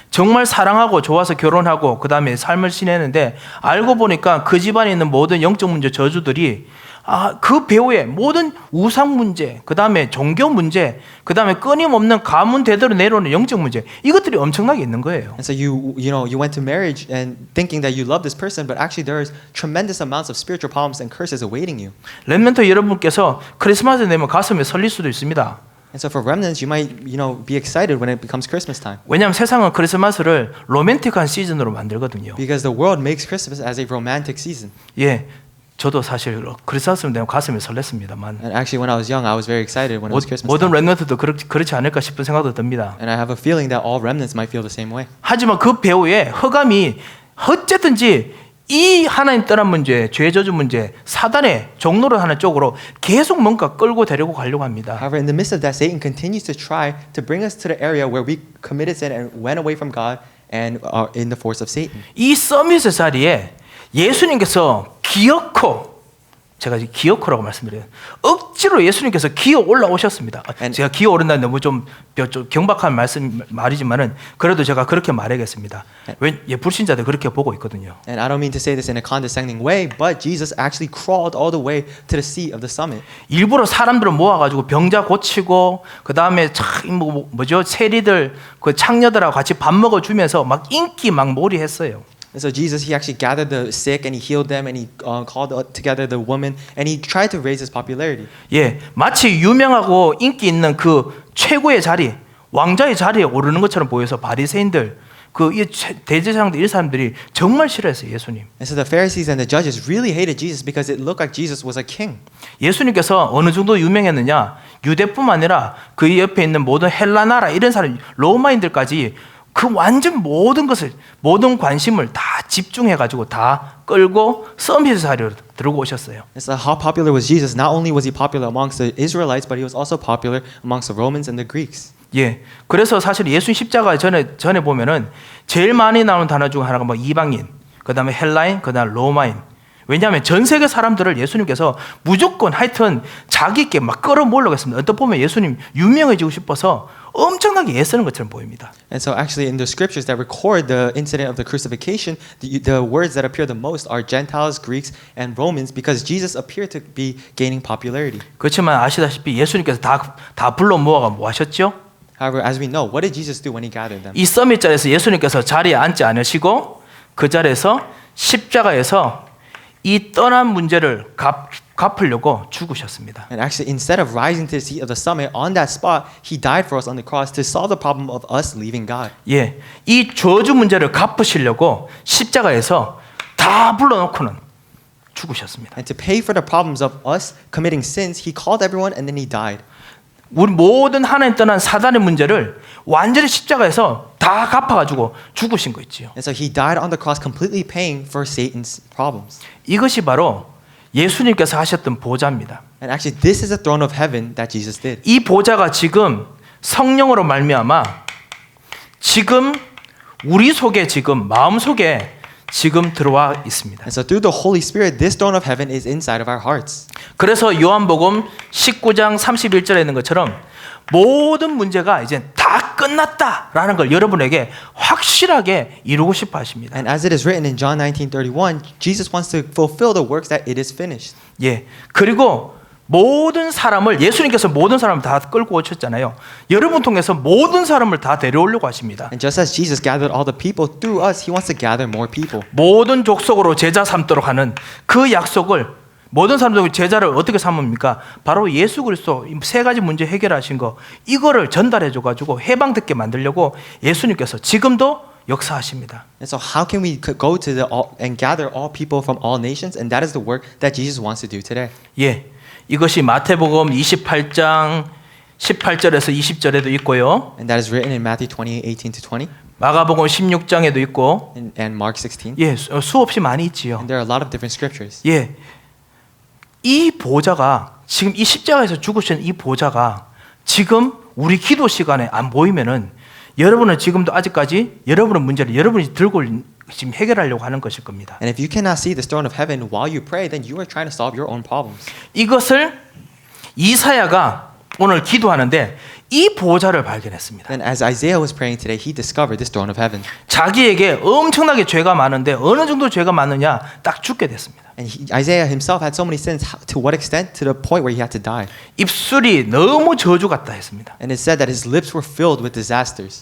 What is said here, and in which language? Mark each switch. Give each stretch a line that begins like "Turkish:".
Korean: 정말 사랑하고 좋아서 결혼하고 그 다음에 삶을 지내는데 알고 보니까 그 집안에 있는 모든 영적 문제 저주들이 그 배후에 모든 우상 문제, 그 다음에 종교 문제, 그 다음에 끊임없는 가문 대대로 내려오는 영적 문제 이것들이 엄청나게 있는 거예요.
English: And so you went to marriage and thinking that you love this person, but actually there's tremendous amounts of spiritual problems and curses awaiting you.
Korean: 렘넌트 여러분께서 크리스마스 되면 가슴에 설릴 수도 있습니다.
English: And so for remnants, you might, be excited when it becomes Christmas time.
Korean: 왜냐하면 세상은 크리스마스를 로맨틱한 시즌으로 만들거든요.
English: Because the world makes Christmas as a romantic season.
Korean: 예, 저도 사실 크리스마스 되면 가슴이 설렜습니다만
English: And actually, when I was young, I was very excited when it was Christmas
Korean: 모든
English: time.
Korean: 랩런트도 그렇지 않을까 싶은 생각도 듭니다.
English: And I have a feeling that all remnants might feel the same way.
Korean: 하지만 그 배후에 허감이 어쨌든지 이 하나님 떠난 문제, 죄 저주 문제, 사단의 종로를 하는 쪽으로 계속 뭔가 끌고 데리고 가려고 합니다.
English: However, in the midst of that, Satan continues to try to bring us to the area where we committed sin and went away from God and are in the force of Satan.
Korean: 이 서밋의 자리에 예수님께서 기어코, 제가 이제 기어코라고 말씀드려요. 억지로 예수님께서 기어 올라오셨습니다. 제가 기어 오른다는 너무 좀 경박한 말이지만은 그래도 제가 그렇게 말하겠습니다. 왜 불신자들 그렇게 보고 있거든요.
English: And I don't mean to say this in a condescending way, but Jesus actually crawled all the way to the seat of the summit.
Korean: 일부러 사람들을 모아가지고 병자 고치고 그 다음에 뭐죠 세리들 그 창녀들하고 같이 밥 먹어주면서 막 인기 막 몰이했어요.
English: And so Jesus, he actually gathered the sick and he healed them and he called together the women and he tried to raise his popularity.
Korean: 예, 마치 유명하고 인기 있는 그 최고의 자리, 왕자의 자리에 오르는 것처럼 보여서 바리새인들, 그 대제사장들 이 사람들이 정말 싫어했어요 예수님.
English: And so the Pharisees and the judges really hated Jesus because it looked like Jesus was a king.
Korean: 예수님께서 어느 정도 유명했느냐? 유대뿐만 아니라 그 옆에 있는 모든 헬라 나라 이런 사람, 로마인들까지 그 완전 모든 것을 모든 관심을 다 집중해 가지고 다 끌고 서밋의 자리로 들고 오셨어요.
English: And so how popular was Jesus? Not only was he popular amongst the Israelites, but he was also popular amongst the Romans and the Greeks.
Korean: 예, 그래서 사실 예수 십자가 전에 보면은 제일 많이 나오는 단어 중 하나가 뭐 이방인, 그다음에 헬라인, 그다음 로마인. 왜냐하면 전 세계 사람들을 예수님께서 무조건 하여튼 자기께 막 끌어모으려고 했습니다. 어떤 보면 예수님 유명해지고 싶어서 엄청나게 애쓰는 것처럼 보입니다.
English: And so actually in the scriptures that record the incident of the crucifixion, the words that appear the most are Gentiles, Greeks, and Romans because Jesus appeared to be gaining popularity.
Korean: 그렇지만 아시다시피 예수님께서 다 불러 모아가 뭐 하셨죠?
English: However, as we know, what did Jesus do when he gathered them?
Korean: 이 서밋 자리에서 예수님께서 자리에 앉지 않으시고 그 자리에서 십자가에서 이 떠난 문제를 갚으려고 죽으셨습니다.
English: And actually, instead of rising to the seat of the summit, on that spot, he died for us on the cross to solve the problem of us leaving God.
Korean: 예, 이 저주 문제를 갚으시려고 십자가에서 다 불러놓고는 죽으셨습니다.
English: And to pay for the problems of us committing sins, he called everyone and then he died.
Korean: 우리 모든 하나님 떠난 사단의 문제를 완전히 십자가에서 다 갚아가지고 죽으신 거 있지요.
English: And so he died on the cross, completely paying for Satan's problems.
Korean: 이것이 바로 예수님께서 하셨던 보좌입니다.
English: And actually, this is the throne of heaven that Jesus did.
Korean: 이 보좌가 지금 성령으로 말미암아 지금 우리 속에 지금 마음 속에 지금 들어와 있습니다.
English: And so through the Holy Spirit, this throne of heaven is inside of our hearts.
Korean: 그래서 요한복음 19장 31절에 있는 것처럼 모든 문제가 이제 다 끝났다라는 걸 여러분에게 확실하게 이루고 싶어 하십니다.
English: And as it is written in John 19:31, Jesus wants to fulfill the works that it is finished.
Korean: 예. 그리고 모든 사람을 예수님께서 모든 사람을 다 끌고 오셨잖아요. 여러분 통해서 모든 사람을 다 데려오려고 하십니다.
English: And just as Jesus gathered all the people through us, he wants to gather more people.
Korean: 모든 족속으로 제자 삼도록 하는 그 약속을 모든 사람들 제자를 어떻게 삼습니까? 바로 예수 그리스도 세 가지 문제 해결하신 거 이거를 전달해 줘 가지고 해방듣게 만들려고 예수님께서 지금도 역사하십니다.
English: And so how can we go to and gather all people from all nations? And that is the work that Jesus wants to do today. 예.
Korean: 이것이 마태복음 28장 18절에서 20절에도 있고요.
English: And that is written in Matthew 28:18-20
Korean: 마가복음 16장에도 있고.
English: and Mark 16.
Korean: 예, 수없이 많이 있지요.
English: And there are a lot of different scriptures.
Korean: 예. 이 보좌가 지금 이 십자가에서 죽으신 이 보좌가 지금 우리 기도 시간에 안 보이면은 여러분은 지금도 아직까지 여러분의 문제를 여러분이 들고 지금 해결하려고 하는 것일 겁니다.
English: And if you cannot see this throne of heaven while you pray, then you are trying to solve your own problems.
Korean: 이것을 이사야가 오늘 기도하는데 이 보좌를 발견했습니다.
English: Then as Isaiah was praying today, he discovered this throne of heaven.
Korean: 자기에게 엄청나게 죄가 많은데 어느 정도 죄가 많으냐 딱 죽게 됐습니다.
English: And Isaiah himself had so many sins. To what extent? To the point where he had to die.
Korean: 입술이 너무 저주 같다 했습니다.
English: And it said that his lips were filled with disasters.